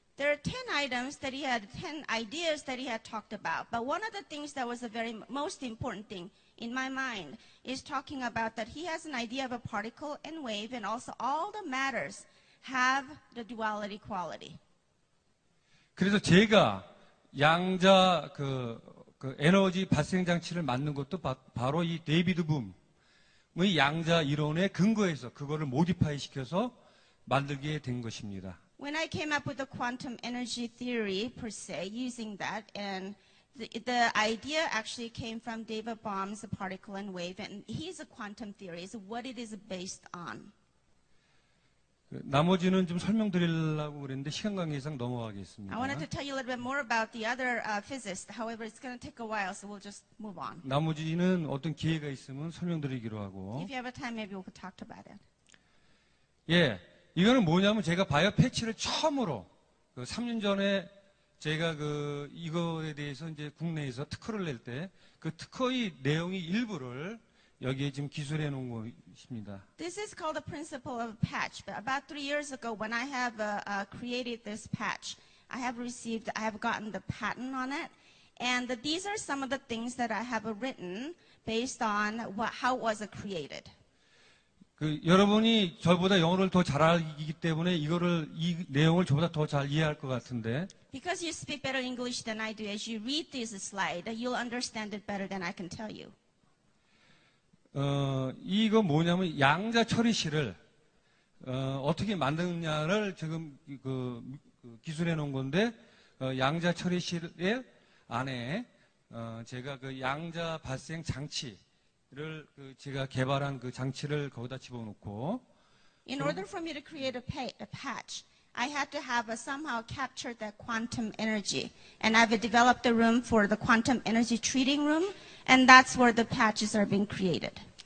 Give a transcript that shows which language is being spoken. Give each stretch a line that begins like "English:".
English: There are 10 items that he had, 10 ideas that he had talked about. But one of the things that was the very most important thing in my mind is talking about that he has an idea of a particle and wave, and also all the matters have the duality quality.
Korean: 그래서 제가 양자 그 에너지 발생 장치를 만든 것도 바로 이 데이비드 붐의 양자 이론에 근거해서 그거를 모디파이 시켜서 만들게 된 것입니다.
English: When I came up with the quantum energy theory per se, using that, and the idea actually came from David Bohm's particle and wave, and he's a quantum theory, is what it is based on.
Korean: 나머지는 좀 설명드리려고 그랬는데 시간 관계상 넘어가겠습니다.
English: I wanted to tell you a little bit more about the other physicists. However, it's going to take a while, so we'll just move on.
Korean: 나머지는 어떤 기회가 있으면 설명드리기로 하고.
English: If you have a time, maybe we could talk about it.
Korean: 예, 이거는 뭐냐면 제가 바이오 패치를 처음으로 3년 전에 제가 이거에 대해서 이제 국내에서 특허를 낼 때 그 특허의 내용의 일부를 여기에 지금 기술해 놓은 것입니다.
English: This is called the principle of patch. But about 3 years ago, when I have created this patch, I have gotten the patent on it, and these are some of the things that I have written based on how it was created.
Korean: 여러분이 저보다 영어를 더 잘 알기 때문에 이 내용을 저보다 더 잘 이해할 것 같은데.
English: Because you speak better English than I do, as you read this slide, you'll understand it better than I can tell you.
Korean: 이거 뭐냐면 양자 처리실을 어떻게 만드느냐를 지금 기술해 놓은 건데 양자 처리실 안에 제가 그 양자 발생 장치를 제가 개발한 그 장치를 거기다 집어넣고.
English: In order for me to create a patch, I had to have somehow captured that quantum energy. And I've developed a room for the quantum energy treating room, and that's where the patches are being created.